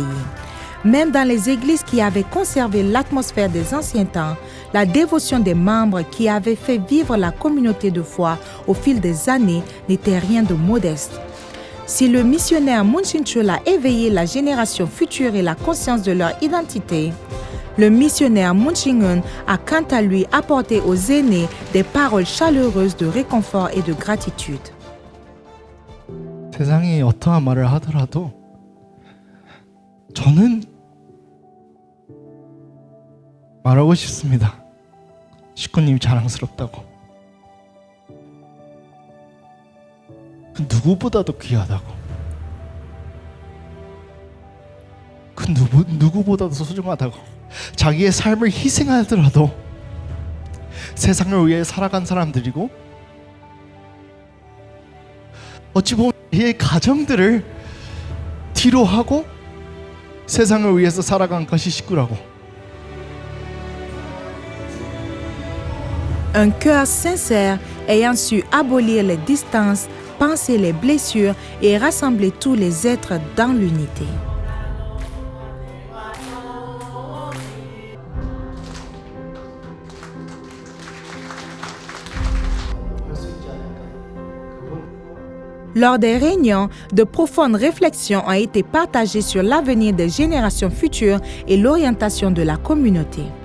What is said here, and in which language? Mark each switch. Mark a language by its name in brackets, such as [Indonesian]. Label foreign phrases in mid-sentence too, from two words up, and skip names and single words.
[French] Même dans les églises qui avaient conservé l'atmosphère des anciens temps, la dévotion des membres qui avaient fait vivre la communauté de foi au fil des années n'était rien de modeste. Si le missionnaire Moon Ching-chul a éveillé la génération future et la conscience de leur identité, le missionnaire Moon Ching-un a quant à lui apporté aux aînés des paroles chaleureuses de réconfort et de gratitude. [Korean] 세상이 어떠한 말을 하더라도 저는 말하고 싶습니다. 식구님이 자랑스럽다고. 그 누구보다도 귀하다고. 그 누구보다도 소중하다고. 자기의 삶을 희생하더라도 세상을 위해 살아간 사람들이고 어찌 보면 이 가정들을 뒤로 하고 세상을 위해서 살아간 것이 식구라고. [French] Un cœur sincère ayant su abolir les distances, panser les blessures et rassembler tous les êtres dans l'unité. Lors des réunions, de profondes réflexions ont été partagées sur l'avenir des générations futures et l'orientation de la communauté.